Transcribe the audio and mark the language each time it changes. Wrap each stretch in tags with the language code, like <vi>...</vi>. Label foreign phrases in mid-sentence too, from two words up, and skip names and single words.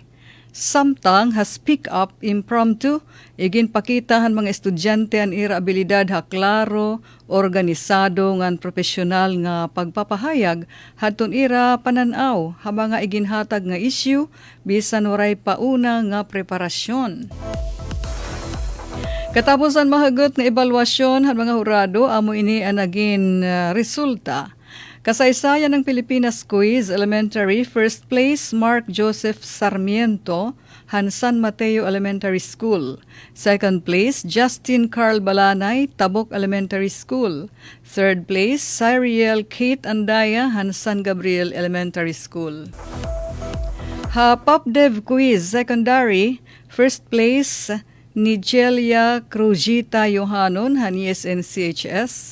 <war>Samtang ha Speak Up impromptu, iginpakitahan mga estudyante an ira abilidad ha klaro, organisado ngan profesional nga pagpapahayag hadton ira pananaw ha mga iginhatag nga issue bisan waray pauna nga preparasyon. Katapusan mahagot nga ebalwasyon han mga hurado amo ini ang naging resulta. Kasaysayan ng Pilipinas Quiz Elementary,</war> <en>first place</en> <war>Mark Joseph Sarmiento, han San Mateo Elementary School.</war> <en>Second place</en> <war>Justin Carl Balanay, Tabok Elementary School.</war> <en>Third place</en> <war>Cyriel Kate Andaya, han San Gabriel Elementary School. Ha Pop Dev Quiz Secondary,</war> <en>first place</en> <war>Nigelia Cruzita Yohanon, han ESN CHS.</war>